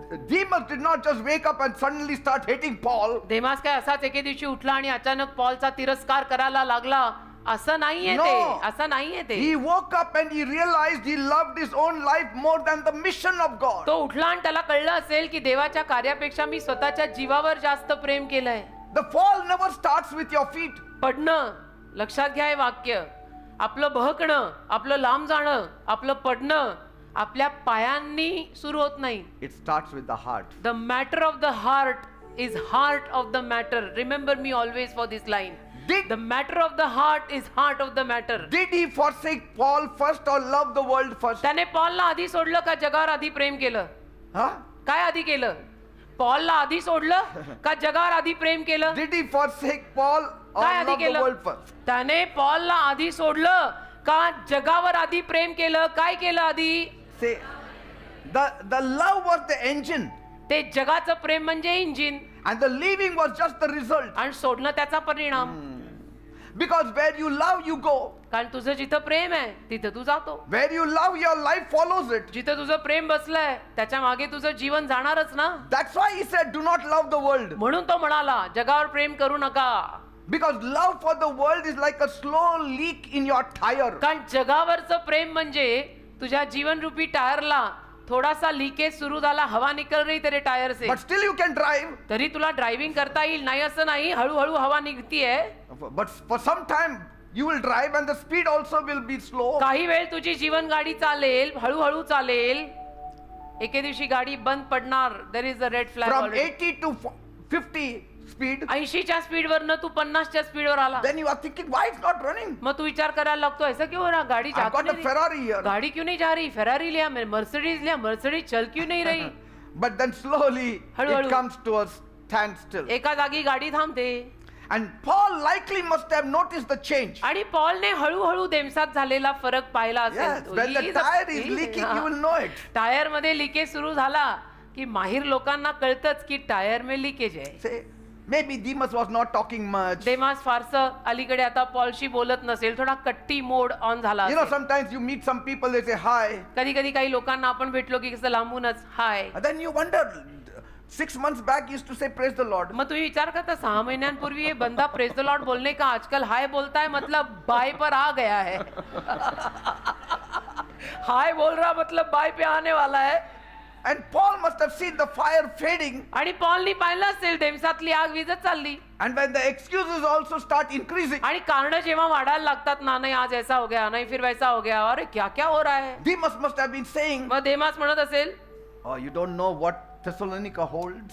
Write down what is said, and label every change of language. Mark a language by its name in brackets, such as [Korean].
[English] Demas did not just wake up and suddenly start hating Paul. [Marathi] देमास काय असाच एके दिवशी उठला आणि अचानक पॉलचा तिरस्कार करायला लागला असं नाहीये [English] No. [Marathi] ते. असं नाहीये ते. [English] He woke up and he realized he loved his own life more than the mission of God. [Marathi] तो उठला आणि त्याला कळलं असेल की देवाच्या कार्यापेक्षा मी स्वतःच्या जीवावर जास्त प्रेम केलंय. [English] The fall never starts with your feet. [Marathi] पडणं लक्षात घ्या हे वाक्य. आपलं बहकणं आपलं लांब जाणं आपलं पडणं आपल्या पायांनी सुरू होत नाही. [English] It starts with the heart. The matter of the heart is heart of the matter. Remember me always for this line. The matter of the heart is heart of the matter. Did he forsake Paul first or love the world first? [Marathi] त्याने पॉलला आधी सोडलं का जगावर आधी प्रेम केलं. Huh? काय आधी केलं. पॉलला आधी सोडलं का जगावर आधी प्रेम केलं. [English] Did he forsake Paul or [Marathi] काय आधी [English] love the [Marathi] केलं. [English] world first? [Marathi] त्याने पॉलला आधी सोडलं का जगावर आधी प्रेम केलं. काय केलं आधी. [English] Say, the love was the engine [Marathi] ते जगाचं प्रेम म्हणजे engine [English] and the leaving was just the result. [Marathi] आणि सोडणं त्याचा परिणाम. [English] Because where you love, you go. [Marathi] कारण तुझं जिथं प्रेम आहे तिथं तू जातो. [English] Where you love, your life follows it. [Marathi] जिथं तुझं प्रेम बसलंय त्याच्या मागे तुझं जीवन जाणारच ना. [English] That's why he said, do not love the world. [Marathi] म्हणून तो म्हणाला जगावर प्रेम करू नका. [English] Because love for the world is like a slow leak in your tire. [Marathi] कारण जगावरचं प्रेम म्हणजे तुझ्या जीवनरूपी टायरला थोडासा लिकेज सुरू झाला [Hindi] हवा निकल रही तेरे टायर से. [English] But still you can drive. [Marathi] तरी तुला ड्रायव्हिंग करता येईल नाही असं नाही. हळूहळू हवा निघतीये. [English] But for some time you will drive and the speed also will be slow. [Marathi] काही वेळ तुझी जीवन गाडी चालेल हळूहळू चालेल. एके दिवशी गाडी बंद पडणार. [English] There is a red flag. From 80 to 50 speed. [Marathi] 80च्या स्पीडवरनं तू 50च्या स्पीडवर आला. [English] Then you are thinking, why it's not running? [Marathi] मग तू विचार करायला लागतो [Hindi] ऐसा क्यों हो रहा. गाड़ी [English] I've [Hindi] जा [English] got a [Hindi] क्यों नहीं [English] Ferrari here. [Hindi] गाड़ी क्यों नहीं जा रही. फेरारी लिया मैं मर्सिडीज लिया मर्सिडीज चल क्यों नहीं रही. [English] but then slowly [Marathi] हळूहळू. [English] it comes to a standstill. [Marathi] एका जागी गाडी थांबते. [English] And Paul likely must have noticed the change. [Marathi] आणि पॉलने हळूहळू देमसात झालेला फरक पाहिला [English] Yes, [Marathi] असेल. [English] when the tire is leaking, you will know it. [Marathi] Tyre मध्ये लिकेज सुरू झाला की माहिर लोकांना कळतच की टायर में लिकेज आहे. [English] Say, maybe Demas was not talking much. [Marathi] देमास फारसं अलीकडे आता पॉलशी बोलत नसेल, थोडा कट्टी मोड ऑन झाला [English] You know, [Marathi] असेल. [English] sometimes you meet some people, they say hi. [Marathi] कधी कधी काही लोकांना आपण भेटलो की कसं लांबूनच हाय. [English] And then you wonder, 6 months back he used to say praise the Lord. [Marathi] मग तुम्ही विचार करता 6 महिन्यांपूर्वी [Hindi] ये बंदा प्रेज द लॉर्ड बोलने का आजकल हाय बोलता है, मतलब बाय पर आ गया है. हाय बोल रहा मतलब बाय पे आने वाला है. [English] And Paul must have seen the fire fading. [Marathi] आणि पॉलनी पाहिलं असेल देमसातली आग विझत चालली. [English] And when the excuses also start increasing, [Marathi] आणि कारण जेव्हा वाढायला लागतात ना, नाही [Hindi] आज ऐसा हो गया, नहीं फिर वैसा हो गया, अरे क्या क्या हो रहा है. [English] Demas must have been saying, [Marathi] मग देमास म्हणत असेल, [English] oh, you don't know what Thessalonica holds.